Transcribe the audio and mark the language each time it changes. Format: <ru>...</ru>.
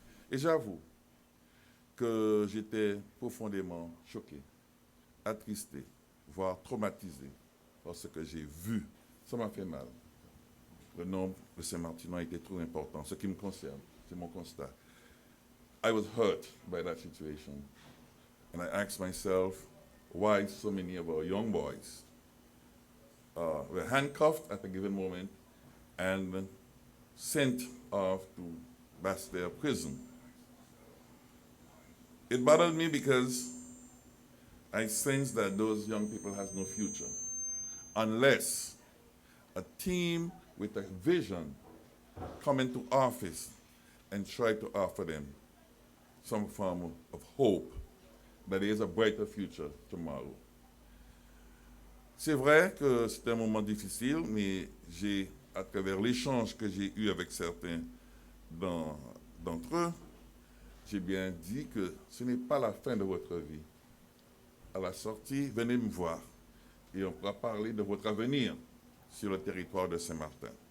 <fr>Et j'avoue que j'étais profondément choqué, attristé, voire traumatisé par ce que j'ai vu. Ça m'a fait mal. Le nombre de Saint-Martinois était trop important. Ce qui me concerne, c'est mon constat.</fr> <en>I was hurt by that situation. And I asked myself, why so many of our young boys were handcuffed at a given moment and sent off to Basse-Terre prison. It bothered me because I sensed that those young people has no future unless a team with a vision come into office and try to offer them some form of hope that there is a brighter future tomorrow.</en> <fr>C'est vrai que c'est un moment difficile, mais à travers l'échange que j'ai eu avec certains d'entre eux, j'ai bien dit que ce n'est pas la fin de votre vie. À la sortie, venez me voir et on pourra parler de votre avenir sur le territoire de Saint-Martin.</fr>